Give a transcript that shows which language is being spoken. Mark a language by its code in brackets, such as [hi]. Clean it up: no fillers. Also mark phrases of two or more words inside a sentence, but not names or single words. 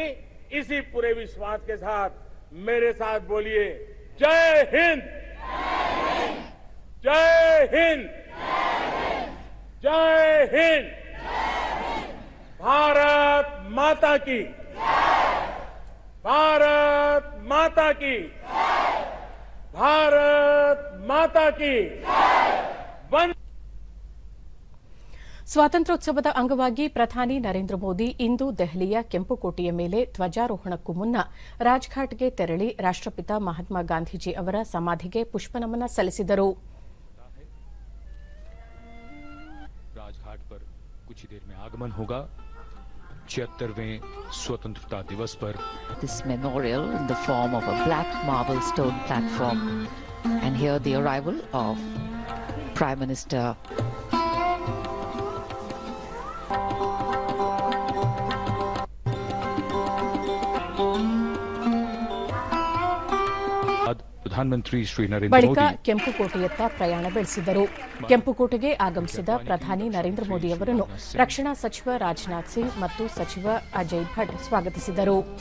[hi] इसी पूरे विश्वास के साथ मेरे साथ बोलिए, जय हिंद, जय हिंद, जय हिंद. भारत माता की, भारत माता की, भारत माता की. [kn] ಸ್ವಾತಂತ್ರ್ಯೋತ್ಸವದ ಅಂಗವಾಗಿ ಪ್ರಧಾನಿ ನರೇಂದ್ರ ಮೋದಿ ಇಂದು ದೆಹಲಿಯ ಕೆಂಪುಕೋಟೆಯ ಮೇಲೆ ಧ್ವಜಾರೋಹಣಕ್ಕೂ ಮುನ್ನ ರಾಜ್ಘಾಟ್ಗೆ ತೆರಳಿ ರಾಷ್ಟ್ರಪಿತ ಮಹಾತ್ಮ ಗಾಂಧೀಜಿ ಅವರ ಸಮಾಧಿಗೆ ಪುಷ್ಪನಮನ ಸಲ್ಲಿಸಿದರು. [hi] राजघाट पर कुछ ही देर में आगमन होगा 76वें स्वतंत्रता दिवस पर. [en] This memorial in the form of a black marble stone platform, and here the arrival of Prime Minister [kn] ಪ್ರಧಾನಮಂತ್ರಿ ಶ್ರೀ ನರೇಂದ್ರ ಬಳಿಕ ಮೋದಿ ಕೆಂಪುಕೋಟೆಯತ್ತ ಪ್ರಯಾಣ ಬೆಳೆಸಿದರು. ಕೆಂಪುಕೋಟೆಗೆ ಆಗಮಿಸಿದ ಪ್ರಧಾನಿ ನರೇಂದ್ರ ಮೋದಿ ಅವರನ್ನು ರಕ್ಷಣಾ ಸಚಿವ ರಾಜನಾಥ್ ಸಿಂಗ್ ಮತ್ತು ಸಚಿವ ಅಜಯ್ ಭಟ್ ಸ್ವಾಗತಿಸಿದರು.